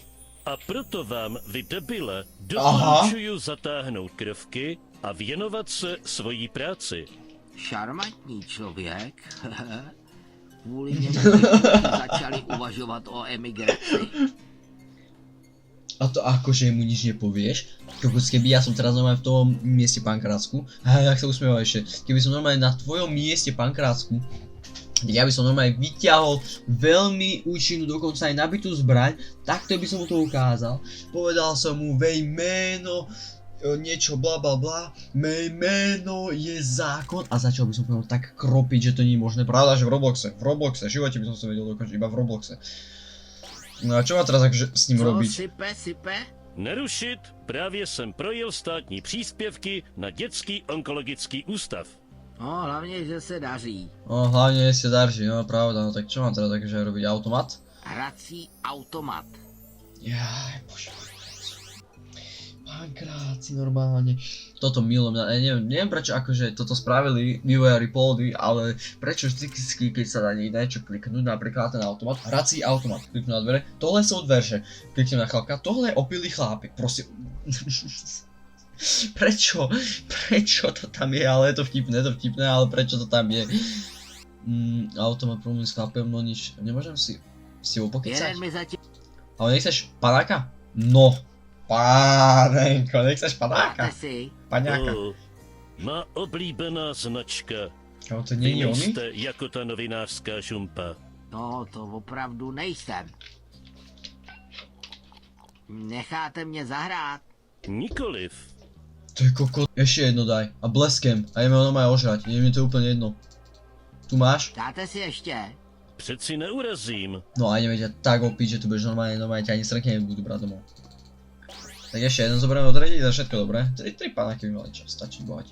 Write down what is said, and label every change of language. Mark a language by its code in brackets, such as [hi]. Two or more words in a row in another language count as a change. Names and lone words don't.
[cs] A proto vám, vy debile, doporučuju zatáhnout krvky a věnovat se svojí práci. šarmantní člověk, kvůli němu bychom začali uvažovat o emigraci. [sk] A to akože mu nič nepovieš? Kokos, keby ja som teraz normálne v tom mieste Pankrácku, jak sa usmieval ešte, keby som normálne na tvojom mieste Pankrácku, ja by som normálne vyťahol veľmi účinnú, dokonca aj nabitú zbraň, takto by som mu to ukázal. Povedal som mu, vej meno, niečo bla bla bla, mej meno je zákon a začal by som po tak kropiť, že to nie je možné. Pravda, že v Robloxe, v živote by som sa vedel dokončiť iba v Robloxe. No a čo má teraz akože s ním [cs] Co [sk] robiť? [cs] sype? Nerušit, právě jsem projel státní příspěvky na dětský onkologický ústav. No, hlavně, že se daří. [sk] No hlavne si darží, no pravda, no tak čo mám teraz akože robiť, automat? Hrací automat. Jaj, bože. Pankráci, normálne. Toto milujem, neviem prečo akože toto spravili vývojári Poldy, ale prečo vždycky, keď sa dá niečo kliknúť, napríklad ten automat, hrací automat, kliknú na dvere, tohle sú dverže, kliknem na chlapka, [cs] tohle je opilý chlápek, [sk] proste. Prečo to tam je, ale je to vtipné, ale prečo to tam je? Automat promluvím s chlapem, no nič, nemôžem si ho pokecať? [cs] Jeden mi zatím [sk] Ale nechceš panáka? No, pánenko, nechceš panáka? [cs] dáte si. Paňáka. Má oblíbená značka. Ale to Vy není oný? nejste jako ta novinářská žumpa. No, to opravdu nejsem. Necháte mě zahrát? Nikoliv. [sk] To je kokot. Ešte jedno daj. A bleskem. A ideme ho normálne ožrať. Je mi to úplne jedno. Tu máš? [cs] Dáte si ještě? Přeci neurazím. [sk] No a ideme ťa tak opiť, že tu budeš normálne ťa ani srnky nebudú brať domov. Tak ešte jeden zoberieme od redi, za všetko dobré. 3 panáky by mali čas, stačí bohatí.